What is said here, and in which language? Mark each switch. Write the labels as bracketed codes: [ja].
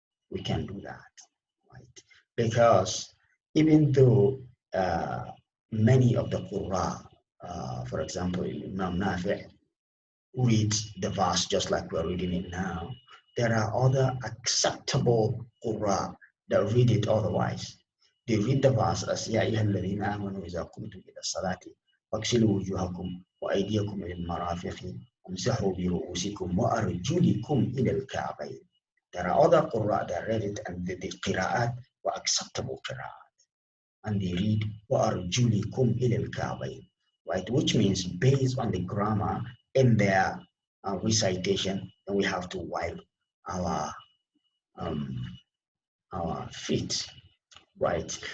[en] We can do that, right? Because even though many of the Qur'an, for example, Imam Nafi read the verse just like we're reading it now, there are other acceptable Qur'an that read it otherwise. They read the verse as [ar] يا أيها الذين آمنوا إذا قمتم إلى الصلاة فاغسلوا وجوهكم وأيديكم إلى المرافق وامسحوا برؤوسكم وأرجلكم إلى الكعبين. [en] There are other Qur'an that read it and the qira'at were acceptable qira'at. And they read [ar] وَأَرْجُلِكُمْ إِلَى الْكَعْبَيْنِ, [en] right? Which means based on the grammar in their recitation, then we have to wipe our um, our feet, right?